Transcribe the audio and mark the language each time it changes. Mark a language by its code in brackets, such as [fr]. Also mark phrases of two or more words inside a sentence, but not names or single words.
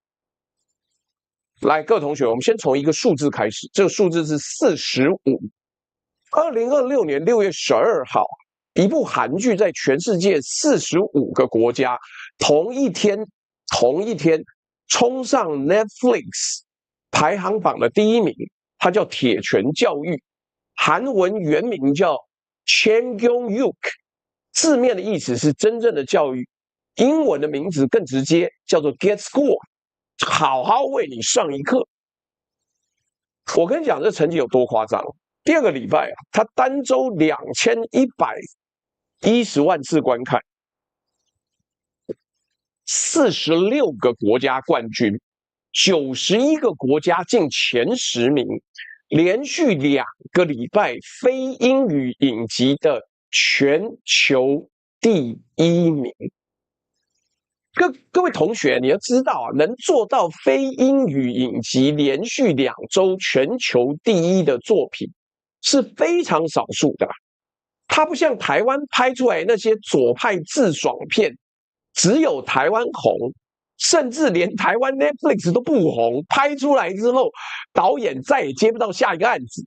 [zh] 來，各位同學，我們先從一個數字開始，這個數字是45。2026年6月12號，一部韓劇在全世界45個國家同一天衝上 Netflix 排行榜的第1名，它叫《鐵拳教育》，韓文原名叫 Chamgyeong-yuk， 字面的意思是真正的教育，英文的名字更直接，叫做 Get School，好好為你上一課。我跟你講，這成績有多誇張？第2個禮拜啊，它單周2110萬次觀看。46個國家冠軍，91個國家進前10名，連續2個禮拜非英語影集的全球第1名。各位同學，你要知道啊，能做到非英語影集連續2 周全球第1的作品是非常少數的。它不像台灣拍出來那些左派自爽片。只有台灣紅，甚至連台灣 Netflix 都不紅。拍出來之後，導演再也接不到下一個案子。